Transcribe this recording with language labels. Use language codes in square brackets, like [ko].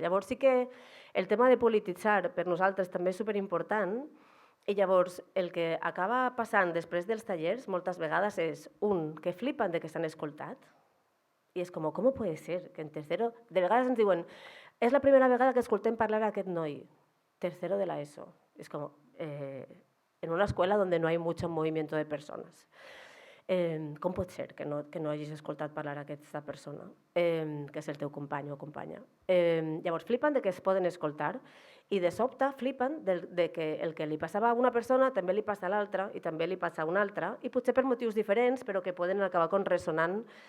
[ca] Llavors sí que el tema de polititzar per nosaltres també és superimportant i llavors el que acaba passant després dels tallers moltes vegades és, que flipen de que s'han escoltat i és com, [es] ¿cómo puede ser que en tercero? [ca] De vegades ens diuen, és la primera vegada que escoltem parlar a aquest noi, tercero de la ESO. És com, [es] en una escuela donde no hay mucho movimiento de personas. [ca] Com pot ser que no hagis escoltat parlar a aquesta persona, que és el teu company o companya? Llavors flipen de que es poden escoltar i de sobte flipen de que el que li passava a una persona també li passa a l'altra i també li passa a una altra i potser per motius diferents però que poden acabar resonant.